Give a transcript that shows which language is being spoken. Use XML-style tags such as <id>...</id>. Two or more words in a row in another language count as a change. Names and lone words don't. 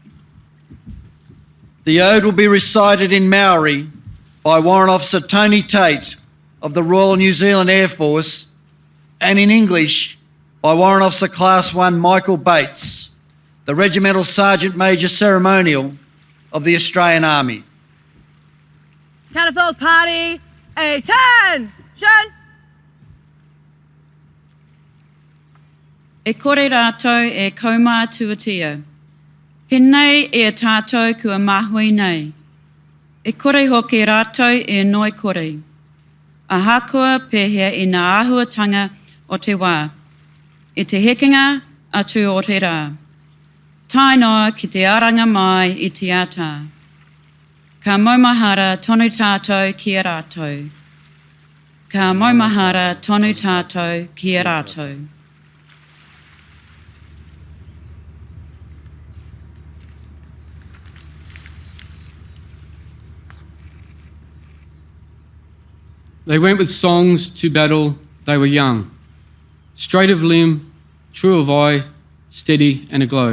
<en>The ode will be recited in Maori by Warrant Officer Tony Tate of the Royal New Zealand Air Force and in English by Warrant Officer Class 1 Michael Bates, the Regimental Sergeant Major Ceremonial of the Australian Army. Catapult party, attention!</en> <mi>E kore rātou e kaumā tuatia. Pēnei e a tātou kua mahui nei. E kore hoki rātou e noi kore. A hākua pēhea i ngā āhuatanga o te wā. I te hekinga atu o te rā. Tai noa ki te aranga mai i te ata. Ka maumahara tonu tātou ki a rātou. Ka maumahara tonu tātou ki a rātou.</mi> <en>They went with songs to battle, they were young. Straight of limb, true of eye, steady and aglow.</en>